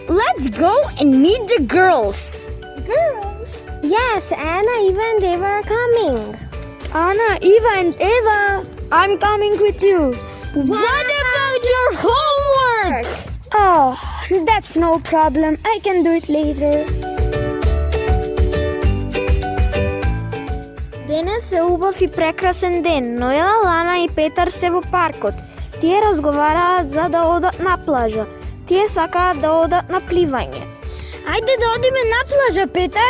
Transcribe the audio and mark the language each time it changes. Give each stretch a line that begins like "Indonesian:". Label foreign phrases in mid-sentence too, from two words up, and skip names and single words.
English: Let's go and meet the girls. Girls? Yes, Anna, Eva, and Eva are coming. Anna, Eva, and Eva, I'm coming with you. What about your homework? Oh, that's no problem. I can do it later.
Macedonian: Денес е убав и прекрасен ден. Ноела, Лана и Петар се во паркот. Тие разговараат за да одат на плажа. Тие сакаат да одат на пливање. Ајде да одиме на плажа, Петар.